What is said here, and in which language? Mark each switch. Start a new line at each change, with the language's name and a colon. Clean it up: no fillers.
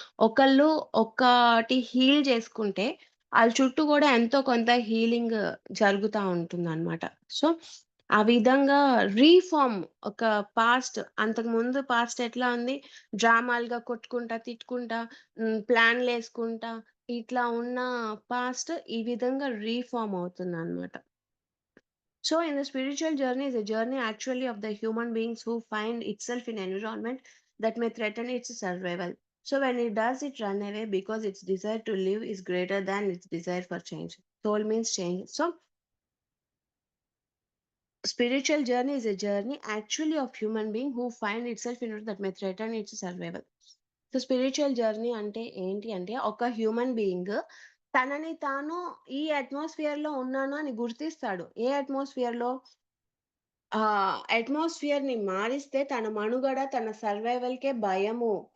Telugu: ఒకళ్ళు ఒకటి హీల్ చేసుకుంటే ఆళ్ళ చుట్టూ గూడా ఎంతో కొంత హీలింగ్ జరుగుతా ఉంటుందనమాట. సో, ఆ విధంగా రీఫార్మ్ ఒక అంతకుముందు పాస్ట్ ఎట్లా ఉంది? డ్రామాలుగా కొట్టుకుంటా, తిట్టుకుంటా, ప్లాన్‌లేసుకుంటా ఇట్లా ఉన్న పాస్ట్ ఈ విధంగా రీఫార్మ్ అవుతుందనమాట.
English: So, in the spiritual journey is a journey actually of the human beings who find itself in environment that may threaten its survival. So, when it does, it run away because its desire to live is greater than its desire for change. Soul means change. So, spiritual journey is a journey actually of human being who find itself in that may threaten its survival.
Telugu: So, spiritual journey అంటే ఏంటి అంటే, ఒక human being తనని తాను ఈ అట్మాస్ఫియర్‌లో ఉన్నాను అని గుర్తిస్తాడు. ఏ అట్మాస్ఫియర్‌లో? అట్మాస్ఫియర్‌ని మారిస్తే తన మనుగడ, తన సర్వైవల్‌కే భయము.